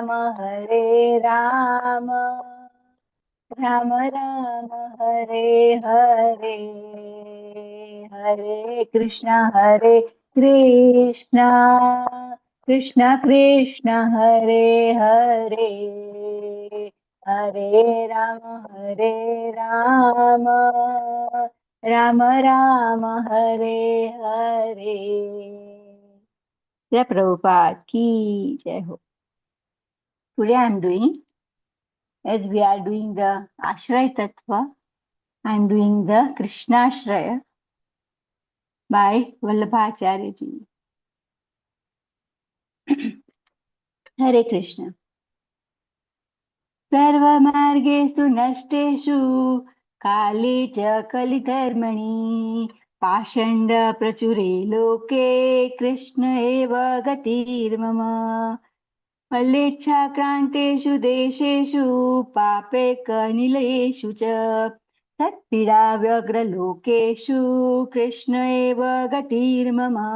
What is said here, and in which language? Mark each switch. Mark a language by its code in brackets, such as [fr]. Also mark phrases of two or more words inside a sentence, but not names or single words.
[sa] राम राम राम हरे हरे हरे कृष्ण कृष्ण कृष्ण कृष्ण हरे हरे हरे राम राम राम हरे हरे. [hi] जय प्रभुपाद की जय हो. [en] Today I am doing, as we are doing the Ashray Tattva, I am doing the Krishna Ashraya by Vallabhacharya ji. [sa] Hare Krishna. सर्वमार्गेषु नष्टेषु काले च कलिधर्मणि पाषण्ड प्रचुरे लोके कृष्ण एव गतिर्मम मल्लेच्छाक्रान्तेषु देशेषु पापेकनिलयेषु च तत्पीडा व्यग्रलोकेषु कृष्ण एव गतिर्मम